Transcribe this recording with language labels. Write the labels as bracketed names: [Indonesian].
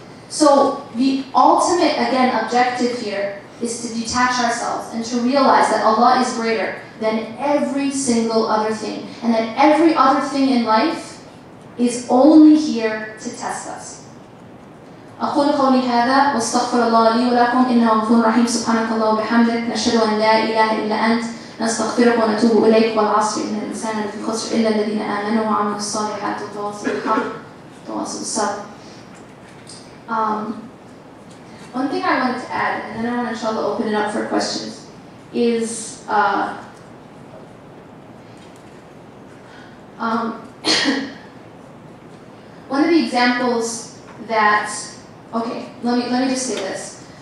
[English] So the ultimate, again, objective here is to detach ourselves and to realize that Allah is greater than every single other thing, and that every other thing in life is only here to test us. [Arabic] أقول قولي هذا واستغفر الله لي ولكم إنه غفور رحيم سبحانك الله وبحمدك نشهد أن لا إله إلا أنت نستغفرك ونتوب إليك والعصر إن الإنسان لفي خسر إلا الذين آمنوا وعملوا الصالحات وتواصوا بالحق وتواصوا بالصبر. [English] One thing I wanted to add, and then I want to inshallah open it up for questions, is one of the examples that, okay, let me just say this.